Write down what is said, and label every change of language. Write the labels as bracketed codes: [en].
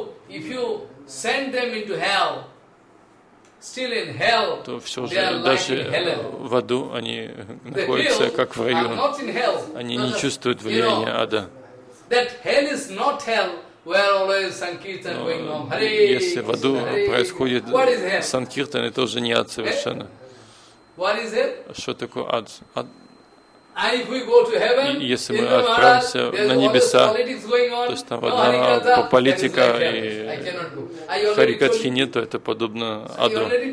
[en] If you send them into hell, still in hell, [ru] то все же даже в аду они находятся как в раю. Они не чувствуют влияния ада. [en] That hell is not hell where always sankirtan going on. [ru] Если в аду происходит санкиртан, это уже не ад совершенно. [en] What is it? [ru] Что такое ад? [en] And if we go to heaven, [ru] если мы отправимся на небеса, то есть там одна политика и харикатхи нет, то это подобно аду.